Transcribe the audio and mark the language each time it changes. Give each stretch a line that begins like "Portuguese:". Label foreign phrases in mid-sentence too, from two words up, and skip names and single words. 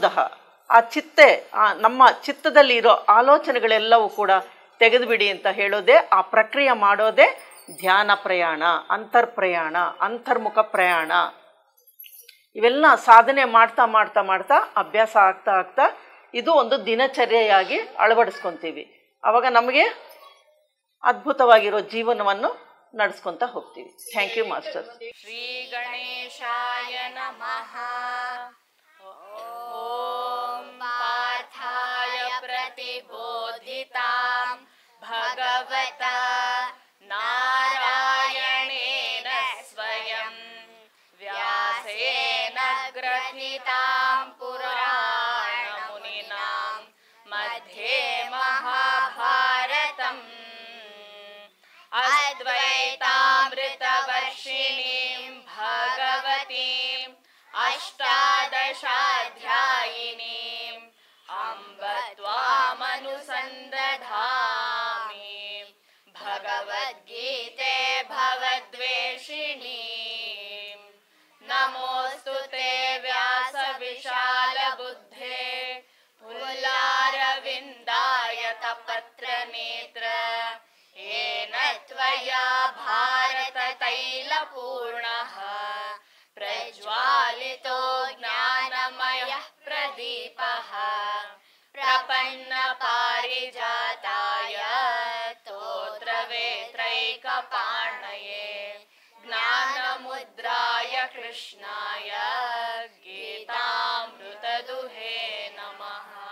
Kannada: ನಮ್ಮ ಚಿತ್ತದಲ್ಲಿ ಇರೋ ಆಲೋಚನೆಗಳೆಲ್ಲವೂ ಕೂಡ ತೆಗೆದುಬಿಡಿ ಅಂತ ಹೇಳೋದೇ, ಆ ಪ್ರಕ್ರಿಯೆ ಮಾಡೋದೇ ಧ್ಯಾನ ಪ್ರಯಾಣ, ಅಂತರ್ಪ್ರಯಾಣ, ಅಂತರ್ಮುಖ ಪ್ರಯಾಣ. ಇವೆಲ್ಲ ಸಾಧನೆ ಮಾಡ್ತಾ ಮಾಡ್ತಾ ಮಾಡ್ತಾ ಅಭ್ಯಾಸ ಆಗ್ತಾ ಆಗ್ತಾ ಇದು ಒಂದು ದಿನಚರ್ಯೆಯಾಗಿ ಅಳವಡಿಸ್ಕೊತೀವಿ. ಆವಾಗ ನಮಗೆ ಅದ್ಭುತವಾಗಿರೋ ಜೀವನವನ್ನು ನಡೆಸ್ಕೊತಾ ಹೋಗ್ತೀವಿ.
English: thank you master.
Sanskrit: ಶ್ರೀ ಗಣೇಶಾಯ ನಮಃ. ಓಂ ಪಾರ್ಥಾಯ ಪ್ರತಿಬೋಧಿತಾಂ ಭಗವತಾ ನಾರಾಯಣೇನ ಸ್ವಯಂ ವ್ಯಾಸೇನ ಗ್ರಥಿತಾಂ ಪುರಾಣಮುನಿನಾಂ ಮಧ್ಯೆ ಮಹಾಭಾರತಂ ಅದ್ವೈತಾಮೃತವರ್ಷಿಣೀಂ ಭಗವತೀಂ ಅಷ್ಟಾದಶಾಧ್ಯಾಯಿನೀಂ ಅಂಬ ತ್ವಾಮನುಸಂದಧಾಮಿ ಭಗವದ್ಗೀತೆ ಭವದ್ವೇಷಿಣೀಂ. ನಮೋऽस्तु ते ವ್ಯಾಸ ವಿಶಾಲ ಬುದ್ಧೇ ಫುಲ್ಲಾರವಿಂದಾಯತ ಪತ್ರ ನೇತ್ರ येन त्वया भारत तैलपूर्णः प्रज्वालितो ज्ञानमयः प्रदीपः प्रपन्न पारिजाताय स्तोत्रवेत्रैकपाणये ज्ञानमुद्राय कृष्णाय गीतामृतदुहे नमः.